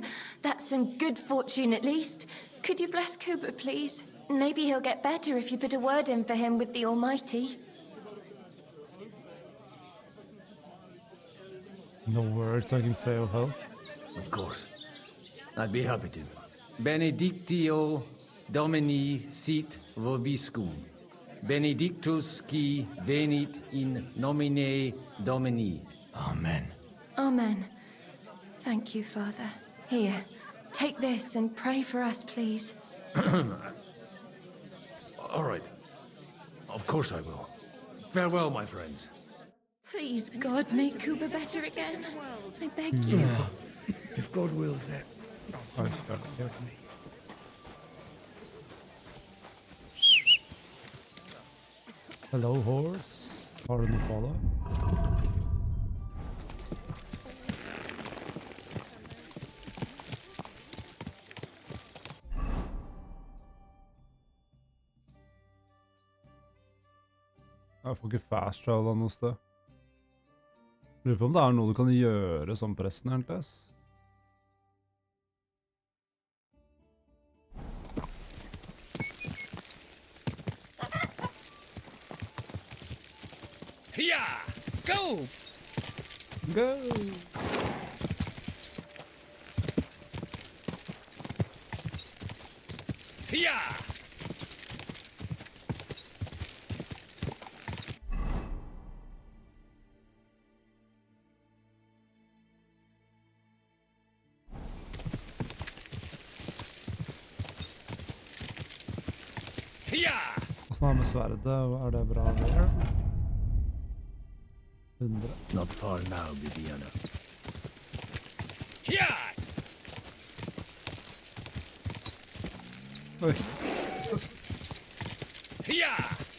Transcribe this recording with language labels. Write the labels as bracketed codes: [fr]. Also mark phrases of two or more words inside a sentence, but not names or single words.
[en] That's some good fortune at least. Could you bless Cooper, please? Maybe he'll get better if you put a word in for him with the Almighty. No words I can say of help. Of course. I'd be happy to. [la] Benedictio Domini sit vobiscum. Benedictus qui venit in nomine Domini. Amen. [en] Amen. Thank you, Father. Here, take this and pray for us, please. All right. Of course I will. Farewell, my friends. Please, God, make Cooper better again. I beg you. If God wills it. [no] Oj, ja. [en] Hello horse. [sv] Har du något kvar då? [no] Jeg får ikke fast travel noe sted. Lurer på om det er noe du kan gjøre som presten, egentlig. [en] Yeah! Go! Go! Yeah! [no] Hvordan er det med sverdet? Er det bra der? 100. [en] Not far now, Bibiana. Yeah! Oi. Yeah!